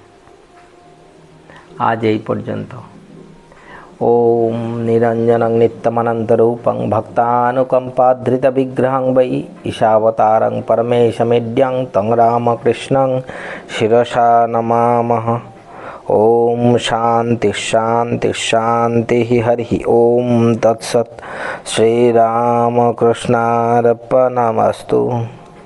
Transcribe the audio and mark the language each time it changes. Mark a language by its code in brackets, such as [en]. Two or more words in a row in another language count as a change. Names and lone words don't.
[bn] আজ এই পর্যন্ত। [sa] ওম নিরঞ্জনং নিত্যমনন্তরূপং ভক্তানুকম্পাধৃতবিগ্রহং বৈ ঈশাবতারং পরমেশমেড্যং তং রামকৃষ্ণং শিরসা নমামঃ। ओम शांति शांति शांति हरि ओम तत्सत्। श्री रामकृष्णार्पणमस्तु।